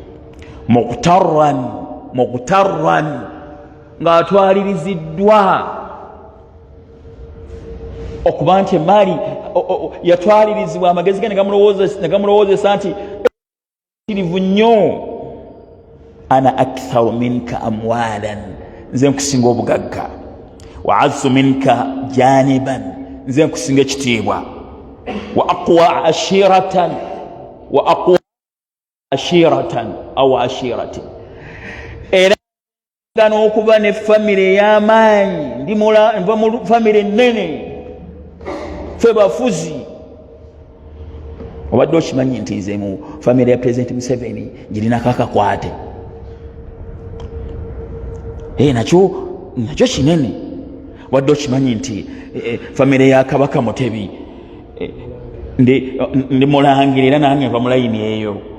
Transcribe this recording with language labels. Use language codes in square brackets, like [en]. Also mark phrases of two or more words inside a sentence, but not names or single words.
[lg] Muqtarran, ng'atwaliriziddwa okuba nti emaali yatwalirizibwa, amagezi ge negamulowoozesa nti kirivu nnyo. [ar] أنا أكثر منك أموالا, [lg] nze nkusinga obugagga. [ar] وأعز منك جانبا, [lg] nze nkusinga ekitiibwa. [ar] وأقوى عشيرة وأقوى عشيرة أو عشيرة [lg] era gano okuba ne famire y'amaanyi nva mu famire nnene ffe bafuzi obadde okimanyi nti nze mu famire ya President Museveni girinako akakwate nakyo kinene wadde okimanyi nti famire ya Kabaka Mutebi ndi mulangira era nange nva mu layini eyo